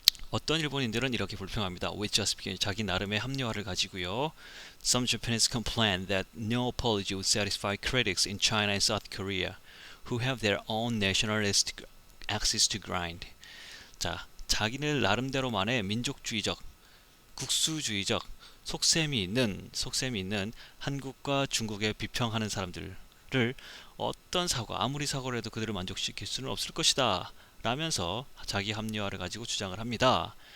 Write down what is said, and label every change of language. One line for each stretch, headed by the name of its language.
Korean: 어떤 일본인들은 이렇게 불평합니다.
English: With justification,
Korean: 자기 나름의 합리화를 가지고요.
English: Some Japanese complain that no apology would satisfy critics in China and South Korea, who have their own nationalistic axis to grind.
Korean: 자, 자기들 나름대로만의 민족주의적, 국수주의적 속셈이 있는 한국과 중국에 비평하는 사람들을 어떤 사과, 아무리 사과를 해도 그들을 만족시킬 수는 없을 것이다 라면서 자기 합리화를 가지고 주장을 합니다.